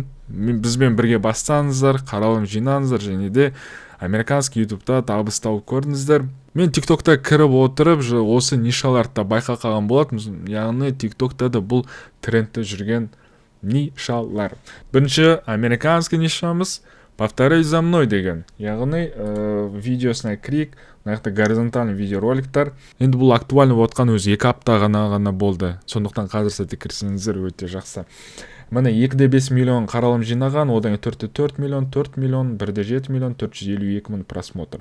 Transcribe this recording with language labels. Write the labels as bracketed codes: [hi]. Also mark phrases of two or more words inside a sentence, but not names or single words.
[kk] Бізбен бірге бастаңыздар, қаралым жинаңыздар және де американский ютубта табыс тауып көрдіңіздер. Мен тиктокта кіріп отырып осы нишаларды байқаған болатынмын. Яғни тиктокта да бұл трендте жүрген нишалар. Бірінші американский нишамыз «Повторяй за мной» деген. Яғни видеосына кірейік, мынаяқта горизонтальный видеороликтар. Енді бұл актуальны отқан өзі 2 апта ғана болды. Сондықтан қазір сәтте кірсеңіздер өте жақсы. Міне 2,5 миллион қаралым жинаған, одан 4,4 миллион, 4 миллион, 1,7 миллион, 452 мың просмотр.